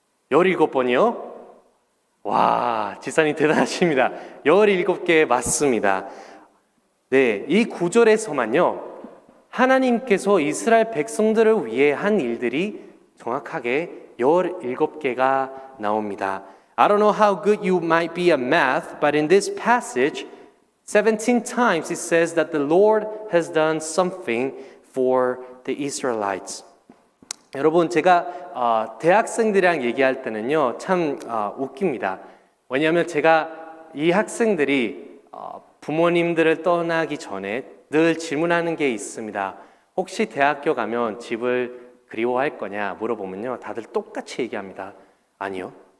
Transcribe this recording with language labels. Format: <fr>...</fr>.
<ko>17번이요? 와, 지사님 대단하십니다. 17개 맞습니다. 네, 이 구절에서만요, 하나님께서 이스라엘 백성들을 위해 한 일들이 정확하게 17개가 나옵니다.</ko> <en>I don't know how good you might be at math, but in this passage, 17 times it says that the Lord has done something for the Israelites.</en> <ko>여러분, 제가 대학생들이랑 얘기할 때는요, 참 웃깁니다. 왜냐하면 제가 이 학생들이 부모님들을 떠나기 전에 늘 질문하는 게 있습니다. 혹시 대학교 가면 집을 그리워할 거냐 물어보면요, 다들 똑같이 얘기합니다. 아니요.</ko>